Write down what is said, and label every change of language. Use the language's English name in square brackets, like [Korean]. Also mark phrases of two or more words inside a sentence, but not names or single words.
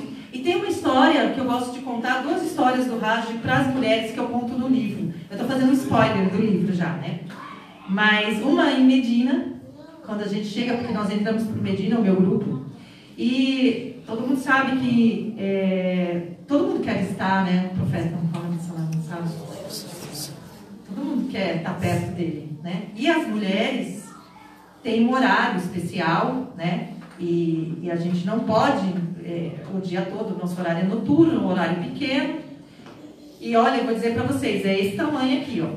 [Portuguese] E tem uma história que eu gosto de contar, 2 histórias do Hajj para as mulheres que eu conto no livro. Eu estou fazendo um spoiler do livro já, né? Mas uma em Medina, quando a gente chega, porque nós entramos por Medina, o meu grupo, e todo mundo sabe que todo mundo quer visitar, né, o profeta Muhammad [Arabic] صلى الله عليه وسلم. [Portuguese] Todo mundo quer estar perto dele, né? E as mulheres têm um horário especial, né? E a gente não pode o dia todo, o nosso horário é noturno, um horário pequeno. E olha, eu vou dizer para vocês, é esse tamanho aqui, ó.